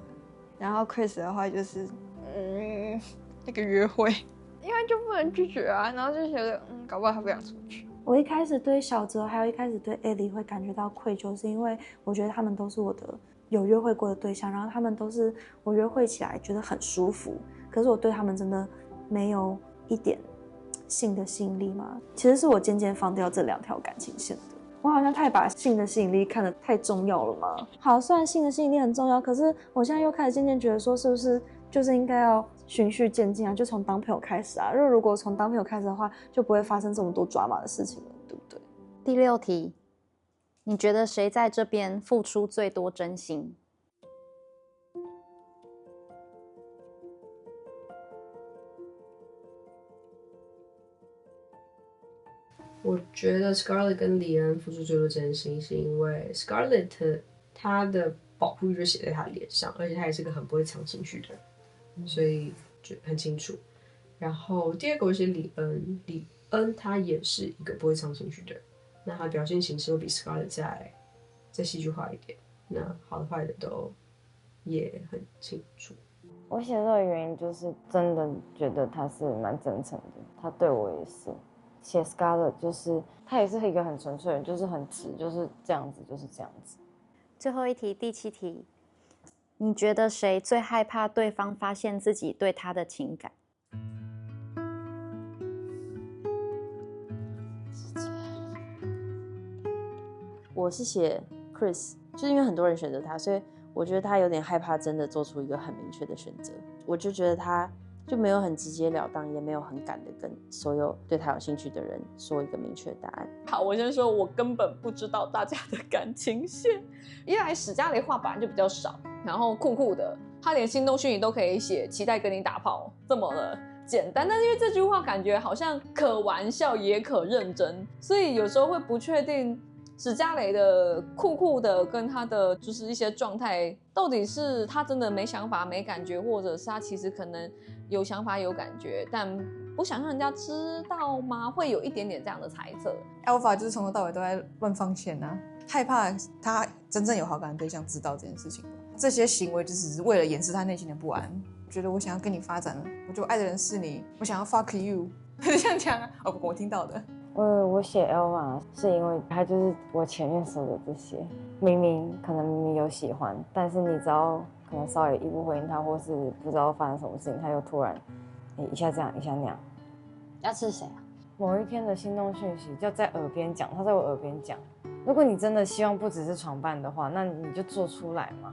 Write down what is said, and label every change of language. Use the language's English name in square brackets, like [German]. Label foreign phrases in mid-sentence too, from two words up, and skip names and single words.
[Chinese] 然後 Chris 的話就是那個約會，因為就不能拒絕啊，然後就覺得搞不好他不想出去。我一開始對小澤，還有一開始对艾莉會感覺到愧疚，是因為我覺得他們都是我的有約會過的對象，然後他們都是我約會起来覺得很舒服，可是我对他們真的没有一點性的吸引力嘛。其實是我漸漸放掉這2條感情線的。我好像太把性的吸引力看得太重要了嘛。好，雖然性的吸引力很重要，可是我現在又開始漸漸覺得說，是不是就是應該要循序漸進啊，就從當朋友開始啊。如果從當朋友開始的話，就不會發生這麼多drama的事情了，對不對？第6題，你覺得誰在這邊付出最多真心？我覺得 Scarlett 跟李安付出最多真心，是因為 Scarlett 她的保護欲就寫在她臉上，而且她也是個很不會藏情緒的人，所以就很清楚。然後第2個我寫李恩，李恩他也是一個不會藏情緒的人，那他表現形式會比 Scarlett 再戲劇化一點，那好的壞的都也很清楚。我寫這個原因就是真的覺得他是蠻真誠的，他對我也是。寫 Scarlett 就是他也是一個很純粹的人，就是很直，就是這樣子，就是這樣子。最後一題，第7題，你覺得誰最害怕對方發現自己對他的情感？我是寫 Chris， 就是因為很多人選擇他，所以我覺得他有點害怕真的做出一個很明確的選擇。我就覺得他就沒有很直截了當，也沒有很敢的跟所有對他有興趣的人說一個明確的答案。好，我先說，我根本不知道大家的感情線。一來史嘉蕾話本來就比較少，然後酷酷的，他連心动訊息都可以寫期待跟你打炮這麼的簡單，但是因為這句話感覺好像可玩笑也可認真，所以有时候会不確定史嘉蕾的酷酷的跟他的就是一些狀態，到底是他真的沒想法沒感覺，或者是他其實可能有想法有感覺，但不想讓人家知道嗎？會有一點點這樣的猜測。 Alpha 就是從頭到尾都在亂放線啊，害怕他真正有好感的對象知道這件事情。這些行為就只是為了掩飾他內心的不安，覺得我想要跟你發展了，我就愛的人是你，我想要 [English] fuck you， [Chinese] 這樣講啊。哦，我聽到的。我寫 Alpha 是因為他就是我前面說的這些，明明有喜歡，但是你只要可能稍微一不回應他，或是不知道發生什麼事情，他又突然一下這樣一下那樣。要吃誰啊？某一天的心動訊息就在耳邊講，他在我耳邊講，如果你真的希望不只是床伴的話，那你就做出來嘛。